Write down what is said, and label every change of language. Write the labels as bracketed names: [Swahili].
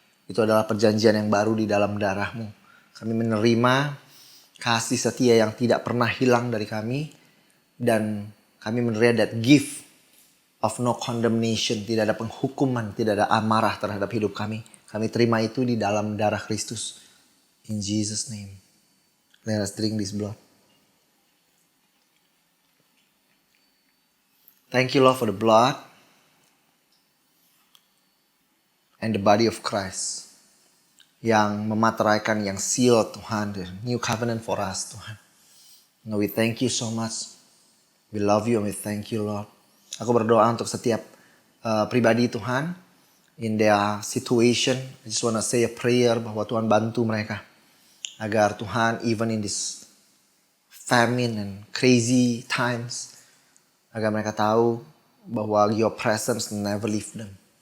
[Indonesian] Itu adalah perjanjian yang baru di dalam darah-Mu. Kami menerima kasih setia yang tidak pernah hilang dari kami, dan kami menerima [English] that gift of no condemnation, [Indonesian] tidak ada penghukuman, tidak ada amarah terhadap hidup kami. Kami terima itu di dalam darah Kristus. [English] In Jesus' name, let us drink this blood. Thank you Lord for the blood and the body of Christ. [Indonesian] yang memateraikan, [English] yang seal Tuhan, the new covenant for us Tuhan. Lord, we thank you so much. We love you and we thank you Lord. [Indonesian] Aku berdoa untuk setiap pribadi Tuhan, [English] in their situation. I just want to say a prayer [Indonesian] bahwa Tuhan bantu mereka. Agar Tuhan, [English] even in this famine and crazy times, [Indonesian] agar mereka tahu bahwa [English] your presence never leave them.